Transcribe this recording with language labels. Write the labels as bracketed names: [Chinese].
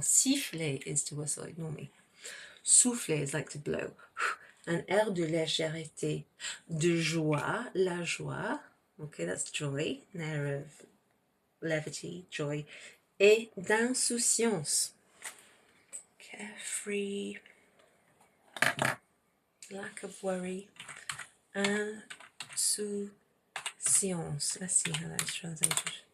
[English] Siffler is to whistle, ignore me. Souffler is like to blow. [French] Un air de légèreté, de joie, la joie. [English] Okay, that's joy, an air of levity, joy. [French] Et d'insouciance. [English] Carefree, lack of worry. Insouciance. Let's see how that's translated.